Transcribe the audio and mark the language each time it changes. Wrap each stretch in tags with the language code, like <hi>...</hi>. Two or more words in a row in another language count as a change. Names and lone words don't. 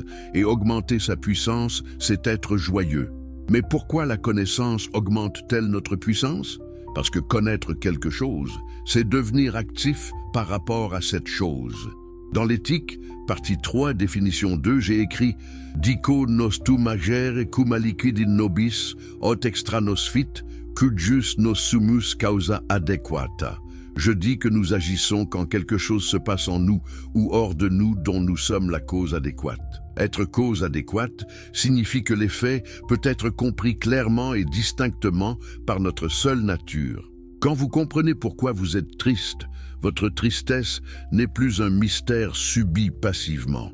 <fr>Et augmenter sa puissance, c'est être joyeux. Mais pourquoi la connaissance augmente-t-elle notre puissance? Parce que connaître quelque chose, c'est devenir actif par rapport à cette chose. Dans l'Éthique, partie 3, définition 2, j'ai écrit</fr> <la>« Dico nos tu magere cum aliquid in nobis, ot extra nos fit, cuius nos sumus causa adequata ».</la> <fr>Je dis que nous agissons quand quelque chose se passe en nous ou hors de nous dont nous sommes la cause adéquate. Être cause adéquate signifie que l'effet peut être compris clairement et distinctement par notre seule nature. Quand vous comprenez pourquoi vous êtes triste, votre tristesse n'est plus un mystère subi passivement.</fr>